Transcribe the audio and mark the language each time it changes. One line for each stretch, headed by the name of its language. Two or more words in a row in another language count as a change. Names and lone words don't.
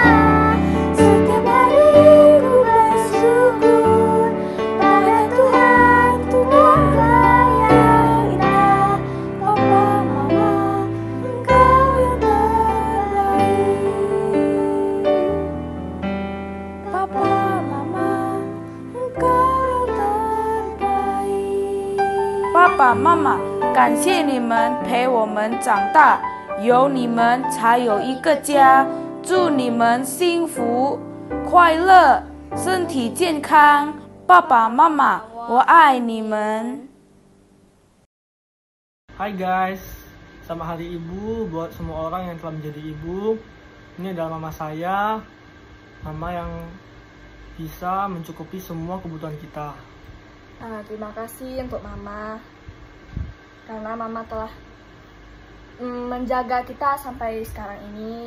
Indonesian: Setiap hari ku bersyukur pada Tuhan untuk keluarga yang indah. Papa mama, engkau yang terbaik. Papa mama, engkau yang terbaik.
Chinese: Papa 妈妈，感谢你们陪我们长大，有你们才有一个家。祝你们幸福、快乐、身体健康。爸爸妈妈，我爱你们。
Indonesian: Hai guys, selamat Hari Ibu buat semua orang yang telah menjadi ibu. Ini adalah mama saya, mama yang bisa mencukupi semua kebutuhan kita. Terima kasih untuk Mama, karena Mama telah menjaga kita sampai sekarang ini.